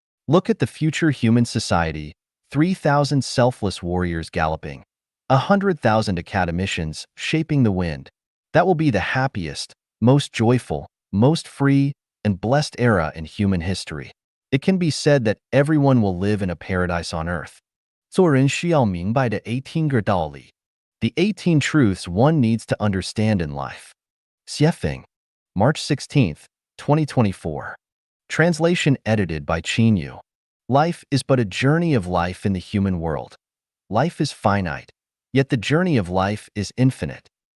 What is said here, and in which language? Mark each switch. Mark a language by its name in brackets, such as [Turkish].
[English] Look at the future human society, 3,000 selfless warriors galloping, 100,000 academicians shaping the wind. That will be the happiest, most joyful, most free, and blessed era in human history. It can be said that everyone will live in a paradise on earth. [Chinese] 做人需要明白的18个道理. [English] The 18 truths one needs to understand in life. Xiefeng, March 16th, 2024. Translation edited by Qin Yu. Life is but a journey of life in the human world. Life is finite, yet the journey of life is infinite.